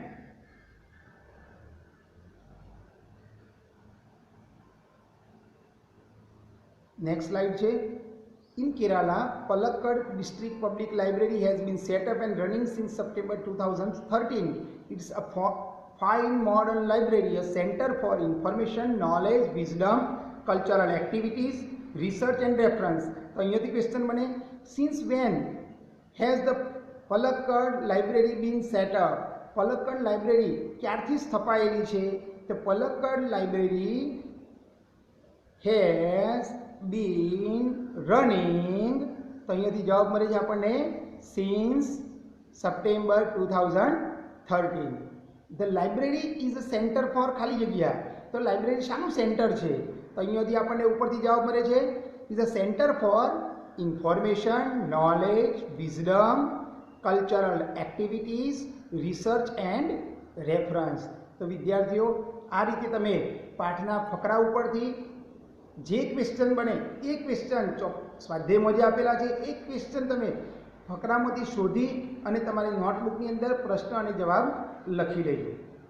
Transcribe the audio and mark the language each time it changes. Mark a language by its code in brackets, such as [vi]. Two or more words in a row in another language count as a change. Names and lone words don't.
[en] Next slide છે, in Kerala, Palakkad District Public Library has been set up and running since September 2013. It's a fine modern library, a center for information, knowledge, wisdom, cultural activities, research and reference. [gu] તો અહીંયાથી ક્વેશ્ચન બને, [en] since when has the Palakkad library been set up? [gu] Palakkad library ક્યારથી સ્થપાયેલી છે? તો [en] Palakkad library has been running, [gu] તો અહીંયાથી જવાબ મળે છે આપણને [en] since September 2013. The library is a center for [gu] ખાલી જગ્યા. તો લાઇબ્રેરી શાનું સેન્ટર છે? તો અહીંયાથી આપણને ઉપરથી જવાબ મળે છે [en] is a center for information, knowledge, wisdom, cultural activities, research and reference. [gu] તો વિદ્યાર્થીઓ આ રીતે તમે પાઠના ફકરા ઉપરથી જે ક્વેશ્ચન બને એ ક્વેશ્ચન સ્વાધ્યાયમાં જે આપેલા છે એ ક્વેશ્ચન તમે ફકરામાંથી શોધી અને તમારી નોટબુકની અંદર પ્રશ્ન અને જવાબ લખી લેજો.